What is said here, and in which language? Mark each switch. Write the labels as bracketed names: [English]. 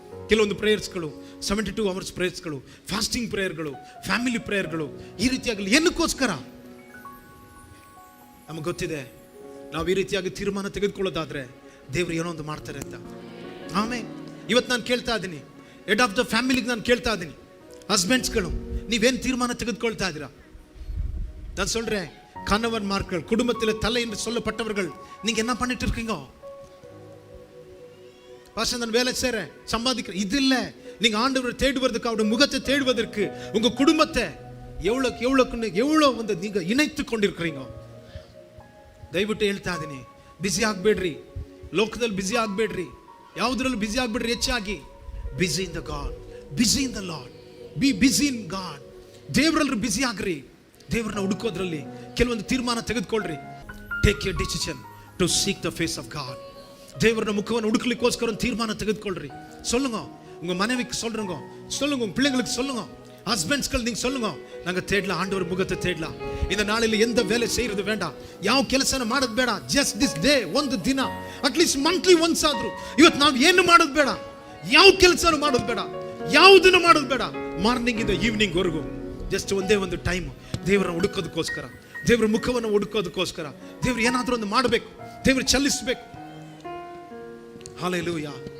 [Kannada] ಕೆಲವೊಂದು ಪ್ರೇಯರ್ಸ್ಗಳು, 72 hours ಪ್ರೇಯರ್ಸ್ಗಳು, fasting ಪ್ರೇಯರ್ಗಳು, family ಪ್ರೇಯರ್ಗಳು, ಈ ರೀತಿಯಾಗಲಿ. ಏನಕ್ಕೋಸ್ಕರ? ನಮಗೆ ಗೊತ್ತಿದೆ ನಾವು ಈ ರೀತಿಯಾಗಿ ತೀರ್ಮಾನ ತೆಗೆದುಕೊಳ್ಳೋದಾದ್ರೆ ದೇವರು ಏನೋ ಒಂದು ಮಾಡ್ತಾರೆ ಅಂತ. ಆಮೇಲೆ ಇವತ್ತು ನಾನು ಕೇಳ್ತಾ ಇದ್ದೀನಿ, [English] head of the ಫ್ಯಾಮಿಲಿಗೆ [Kannada] ನಾನು ಕೇಳ್ತಾ ಇದ್ದೀನಿ, ಹಸ್ಬೆಂಡ್ಸ್ಗಳು ನೀವೇನು ತೀರ್ಮಾನ ತೆಗೆದುಕೊಳ್ತಾ ಇದ್ದೀರಾ? ನಾನು [Tamil] சொல்றேன், கணவன்மார்கள் குடும்பத்தில் தலை என்று சொல்லப்பட்டவர்கள் நீங்க என்ன பண்ணிட்டு இருக்கீங்க? பாஸ்டர் நான் வேலை செய்றேன், சம்பாதிக்கிறேன், இது இல்ல. நீங்க ஆண்டவரை தேடுவதற்கு, அவருடைய முகத்தை தேடுவதற்கு உங்க குடும்பத்தை எவ்வளவு வந்து நீங்க இணைத்து கொண்டிருக்கிறீங்க. [Kannada] ದಯವಿಟ್ಟು ಹೇಳ್ತಾ ಇದೀನಿ, ಬಿಸಿ ಆಗಬೇಡ್ರಿ, ಲೋಕದಲ್ಲಿ ಬಿಸಿ ಆಗಬೇಡ್ರಿ, ಯಾವುದರಲ್ಲೂ ಬಿಸಿ ಆಗಬೇಡ್ರಿ. ಹೆಚ್ಚಾಗಿ [English] Busy in the God, busy in the Lord, be busy in God. [Kannada] ದೇವರಲ್ಲಿ ಬಿಸಿ ಆಗ್ರಿ, ದೇವರನ್ನ ಹುಡುಕೋದ್ರಲ್ಲಿ ಕೆಲವೊಂದು ತೀರ್ಮಾನ ತೆಗೆದುಕೊಳ್ಳ್ರಿ. [English] Take a decision to seek the face of God. [Tamil] தேவரோட முகவனை உடுக்கலிக்கோஸ்கர ஒரு தீர்மானம் [Kannada] ತೆಗೆದುಕೊಳ್ಳ್ರಿ. [Tamil] சொல்லுங்க, உங்க மனைவிக்கு சொல்றங்க, சொல்லுங்க உங்க பிள்ளைங்களுக்கு சொல்லுங்க, ஹஸ்பண்ட்ஸ்கள் நீங்க சொல்லுங்க, நாங்க தேடலாம் ஆண்டவர் முகத்தை தேடலாம். இந்த நாளில எந்த வேலை செய்யறது வேண்டாம், [Kannada] ಯಾವ ಕೆಲಸನ ಮಾಡೋದು ಬೇಡ. [English] just this day, [Kannada] ಒಂದು ದಿನ [English] at least monthly once [Kannada] ಆದ್ರೂ ಇವತ್ತು ನಾವು ಏನು ಮಾಡೋದು ಬೇಡ, ಯಾವ ಕೆಲಸನೂ ಮಾಡೋದು ಬೇಡ, ಯಾವುದನ್ನು ಮಾಡೋದು ಬೇಡ. ಮಾರ್ನಿಂಗ್ ಇಂದ ಈವ್ನಿಂಗ್ ವರೆಗೂ ಜಸ್ಟ್ ಒಂದೇ ಒಂದು ಟೈಮ್ ದೇವರನ್ನ ಹುಡುಕೋದಕ್ಕೋಸ್ಕರ, ದೇವರ ಮುಖವನ್ನು ಹುಡುಕೋದಕ್ಕೋಸ್ಕರ, ದೇವರು ಏನಾದ್ರೂ ಒಂದು ಮಾಡಬೇಕು, ದೇವರು ಚಲಿಸಬೇಕು. ಹಾಲೆಲೂಯಾ.